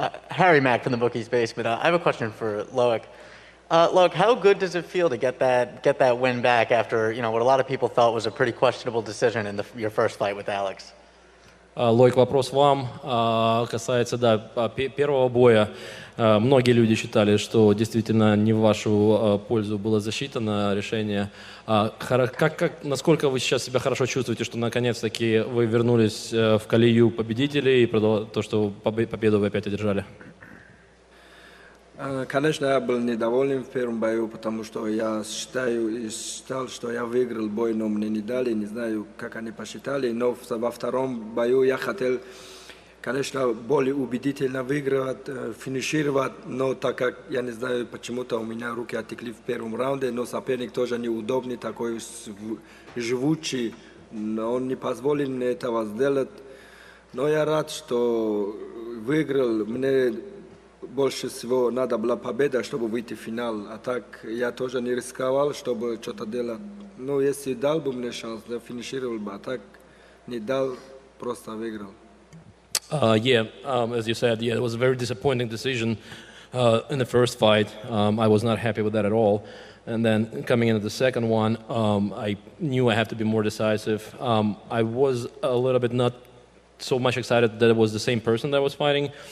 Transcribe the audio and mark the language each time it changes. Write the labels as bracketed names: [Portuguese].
[English] Harry Mack from the Bookies Basement. I have a question for Loik. Loik, how good does it feel to get that win back after what a lot of people thought was a pretty questionable decision in your first fight with Alex? [Russian] Лойк, вопрос вам. Касается, первого боя. Многие люди считали, что действительно не в вашу пользу было засчитано решение. Насколько вы сейчас себя хорошо чувствуете, что наконец-таки вы вернулись в колею победителей и то, что победу вы опять одержали? Конечно, я был недоволен в первом бою, потому что я считал, что я выиграл бой, но мне не дали, не знаю, как они посчитали. Но во втором бою я хотел, конечно, более убедительно выигрывать, финишировать, но так как, я не знаю, почему-то у меня руки отекли в первом раунде, но соперник тоже неудобный, такой живучий, но он не позволил мне этого сделать. Но я рад, что выиграл. Мне больше всего надо была победа, чтобы выйти в финал. А так я тоже не рисковал, чтобы что-то делать. Но если дал бы мне шанс, я финишировал бы. А так не дал, просто выиграл. [English] As you said, it was a very disappointing decision in the first fight. I was not happy with that at all. And then coming into the second one, I knew I had to be more decisive. I was a little bit not so much excited that it was the same person that was fighting.